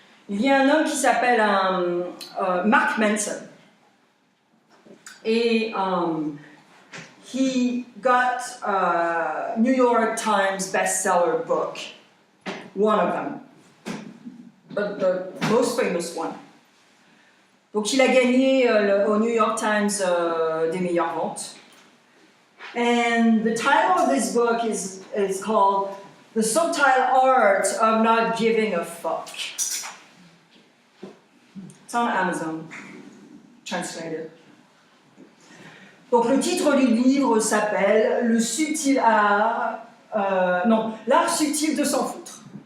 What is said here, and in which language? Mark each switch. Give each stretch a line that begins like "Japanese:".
French: Il y a un homme qui s'appelle Mark Manson.
English: Et he got a New York Times bestseller book, one of them, but the most famous one.
French: Donc il a gagné au New York Times des meilleures ventes.
English: And the title of this book is called The Subtle Art of Not Giving a Fuck. It's on Amazon, translated.
French: Donc le titre du livre s'appelle Le subtil art, l'art subtil de s'en foutre.